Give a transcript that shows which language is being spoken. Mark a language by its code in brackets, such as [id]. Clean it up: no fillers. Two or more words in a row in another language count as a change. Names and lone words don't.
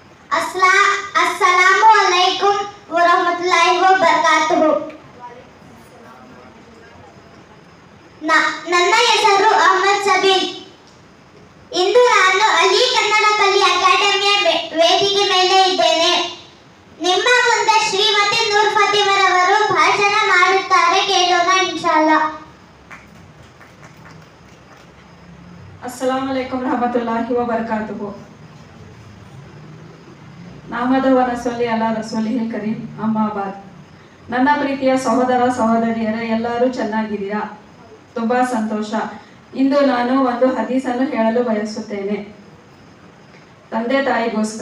[ar] السلام عليكم ورحمة الله وبركاته. [kn] ನನ್ನ ಹೆಸರು ಅಹಮದ್ ಸಬೀಲ್. ಇಂದು ನಾನು ಅಲಿ ಕನ್ನಡ ಕಲಿ ಅಕಾಡೆಮಿಯ ವೇದಿಕೆ ಮೇಲೆ ಇದ್ದೇನೆ. ನಿಮ್ಮ ಮುಂದೆ ಶ್ರೀಮತಿ ನೂರ್ ಫಾತಿಮರವರು ಭಾಷಣ ಮಾಡುತ್ತಾರೆ, ಕೇಳೋಣ ಇನ್ಶಾಅಲ್ಲಾ. [ar] السلام عليكم رحمة الله و بركاته. نحمده ونصلي على رسوله الكريم أما بعد. [kn] ನನ್ನ ಪ್ರೀತಿಯ ಸಹೋದರ ಸಹೋದರಿಯರೇ, ಎಲ್ಲರೂ ಚೆನ್ನಾಗಿದ್ದೀರಾ? ತುಂಬಾ ಸಂತೋಷ. ಇಂದು ನಾನು ಒಂದು ಹದೀಸನ್ನು ಹೇಳಲು ಬಯಸುತ್ತೇನೆ, ತಂದೆ ತಾಯಿಗೋಸ್ಕರ.